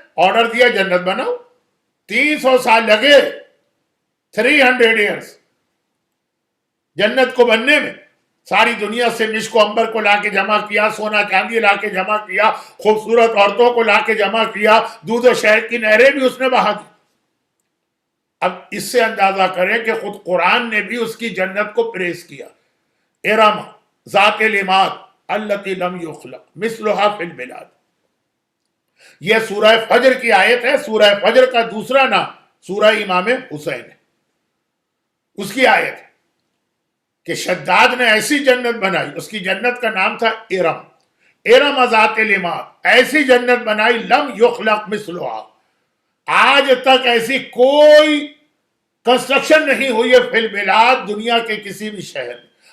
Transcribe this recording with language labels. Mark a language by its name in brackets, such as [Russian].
[Urdu] Order دیا جنت بناؤ. 300 سال لگے, 300 ایئرس جنت کو بننے میں. ساری دنیا سے مشک و عنبر کو لا کے جمع کیا, سونا چاندی لا کے جمع کیا, خوبصورت عورتوں کو لا کے جمع کیا, دودھ و شہد کی نہریں بھی اس نے بہا دی. اب اس سے اندازہ کریں کہ خود قرآن نے بھی اس کی جنت کو پریس کیا. [Arabic] ارم ذات العماد التی لم یخلق مثلها فی البلاد. [Urdu] یہ سورہ فجر کی آیت ہے. سورہ فجر کا دوسرا نام سورہ امام حسین ہے. اس کی آیت ہے کہ شداد نے ایسی جنت بنائی, اس کی جنت کا نام تھا ارم. [Arabic] ارم ذات العماد, [Urdu] ایسی جنت بنائی [Arabic] لم یخلق مثلها, [Urdu] آج تک ایسی کوئی کنسٹرکشن نہیں ہوئی ہے [Arabic] فی البلاد, [Urdu] دنیا کے کسی بھی شہر میں.